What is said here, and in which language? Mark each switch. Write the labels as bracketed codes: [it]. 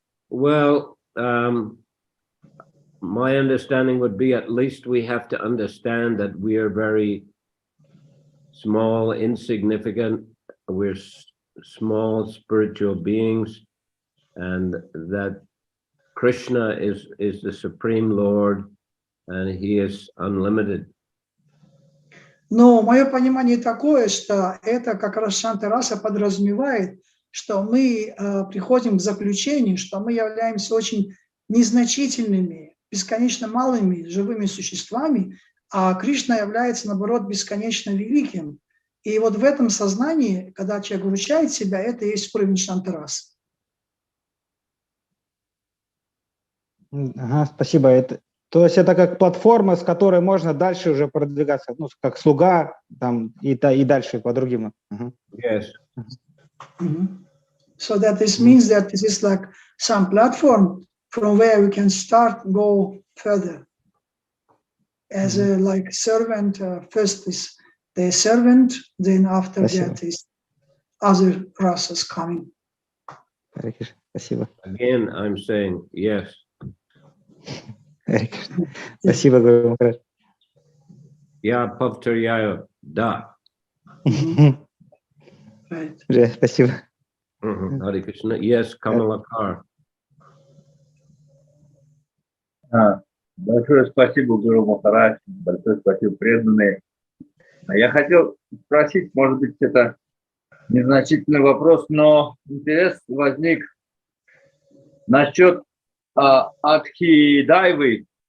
[en] Well, my understanding would be, at least we have to understand that we are very small, insignificant. We're small spiritual beings, and that Krishna is the Supreme Lord, and He is unlimited. [ru] Но мое понимание такое, что это как раз Шантараса подразумевает, что мы приходим к заключению, что мы являемся очень незначительными, бесконечно малыми живыми существами, а Кришна является, наоборот, бесконечно великим. И вот в этом сознании, когда человек вручает себя, это и есть уровень Шантараса. Ага, спасибо. То есть это как платформа, с которой можно дальше уже продвигаться, ну, как слуга, там, и дальше по-другому. [en] Yes. So that this means that this is like some platform from where we can start, go further. As a like servant, first is the servant, then after that is other rasas coming. [ru] Спасибо. [en] Again, I'm saying yes. [ru] Спасибо, Гуру Махарадж. Я повторяю, да. Спасибо. Харе Кришна. [en] Yes, Камалакар. [ru] Большое спасибо, Гуру Махарадж, большое спасибо, преданные. Я хотел спросить, может быть, это незначительный вопрос, но интерес возник насчет адхидайвы.